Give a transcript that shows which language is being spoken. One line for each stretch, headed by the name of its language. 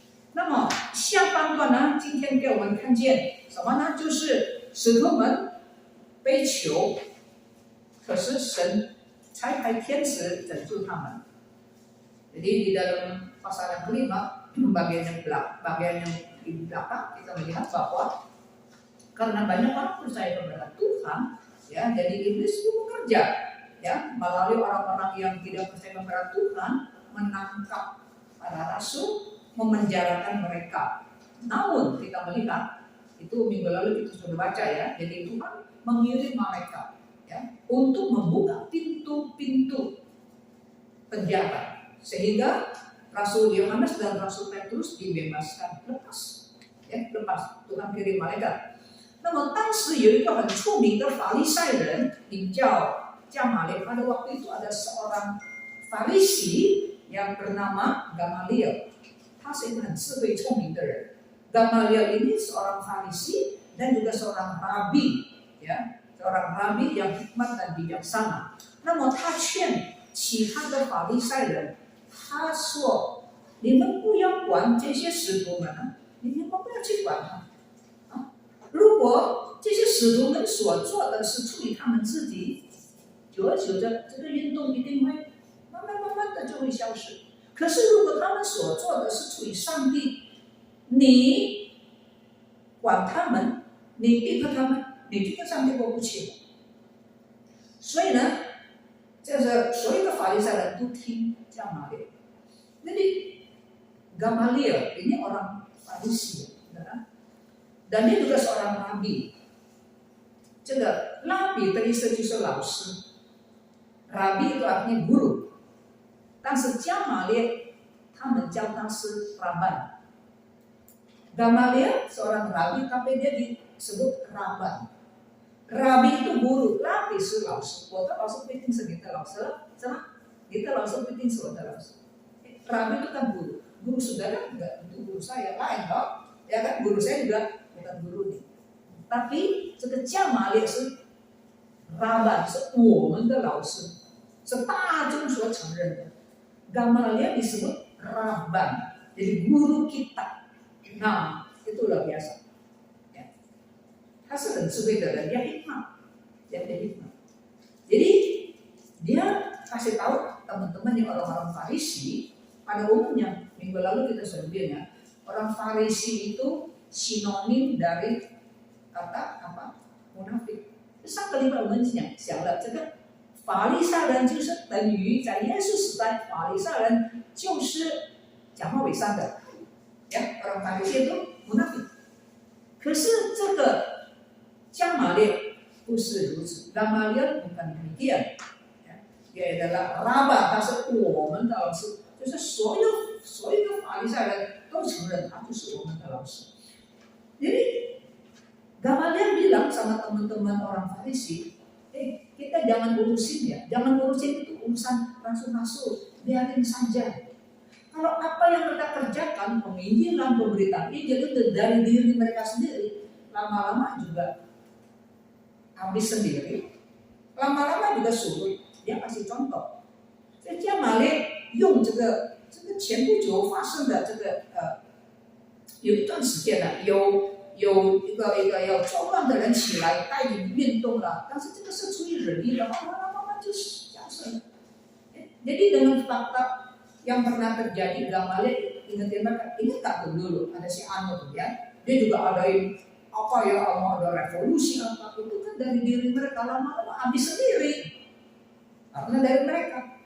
Chinese: 那么下半段呢，今天给我们看见什么呢？就是使徒们被囚，可是神差派天使拯救他们。
Indonesian: Jadi di dalam pasal yang kelima, bagian yang di belakang kita melihat bahwa karena banyak orang percaya kepada Tuhan, ya, jadi iblis itu bekerja, ya, melalui orang-orang yang tidak percaya kepada Tuhan, menangkap para rasul, memenjarakan mereka. Namun kita melihat itu minggu lalu kita sudah baca, ya. Jadi Tuhan mengirim mereka, ya, untuk membuka pintu-pintu penjara sehingga Rasul Yohanes dan Rasul Petrus dibebaskan, lepas, ya, lepas. Tuhan kirim malaikat.
Chinese: 那么当时有一个很出名的法利赛人名叫加马列，
Indonesian: pada waktu itu ada seorang Farisi yang bernama Gamaliel.
Chinese: 他是一个很智慧聪明的人。
Indonesian: Gamaliel ini seorang Farisi dan juga seorang rabi, ya, seorang rabi yang hikmat dan bijaksana.
Chinese: 那么他劝其他的法利赛人，他说：“你们不要管这些使徒们你们不要去管他如果这些使徒们所做的是出于他们自己，久而久之，这个运动一定会慢慢的就会消失。可是如果他们所做的是出于上帝，你管他们，你逼迫他们，你就跟上帝过不去了。所以呢，就是所有的法利赛人都听Gamaliel.
Indonesian: Jadi Gamaliel ini orang Farisi, dan dia juga seorang rabi.
Chinese: 这个拉比的意思就是老师，
Indonesian: rabi itu artinya guru.
Chinese: 但是加马列他们叫他是Rabban.
Indonesian: Gamaliel seorang rabi, tapi dia disebut Rabban. Rabi itu guru, rabi
Chinese: 是老师。我的老师不一定是你的老师，是吗？你的老师不一定是我的老师。
Indonesian: Rabi itu kan guru. Guru saudara enggak itu guru saya, lain dong. Ya kan, guru saya juga bukan guru nih.
Chinese: Tapi 这个加马列是Rabban， 是我们的老师，是大众所承认的。
Indonesian: Gamaliel disebut Rabban, jadi guru kita. Nah, itu luar biasa. Ya.
Chinese: 他是很智慧的人，
Indonesian: dia hikmat. Jadi dia kasih tahu teman-teman yang orang-orang Farisi, pada umumnya minggu lalu kita sudah bilang ya, orang Farisi itu sinonim dari kata apa? Munafik.
Chinese: 上个礼拜我们讲了这个法利赛人就是等于在耶稣时代，法利赛人就是讲话伪善的， ya,
Indonesian: orang Farisi itu munafik.
Chinese: 可是这个加马列不是如此，
Indonesian: Gamaliel bukan demikian. Dia adalah Rabban，
Chinese: 他是我们的老师，就是所有的法利赛人都承认他就是我们的老师。
Indonesian: Jadi Gamaliel bilang sama teman-teman orang Farisi, kita jangan urusin ya, jangan urusin itu urusan rasul-rasul, biarin saja. Kalau apa yang mereka kerjakan, penginjilan, pemberitaan Injil itu dari diri mereka sendiri, lama-lama juga habis sendiri, lama-lama juga surut. Dia kasih contoh，
Chinese: 在加马列用这个前不久发生的有一段时间呢，有一个要作乱的人起来带领运动了，但是这个是出于人力的，慢慢就消失了。
Indonesian: Jadi dengan fakta yang pernah terjadi, Gamaliel ingetin mereka, ingat tak dulu ada si Anu tuh ya, dia juga adain apa ya, mau ada revolusi apa itu kan dari diri mereka, lama-lama habis sendiri karena dari mereka.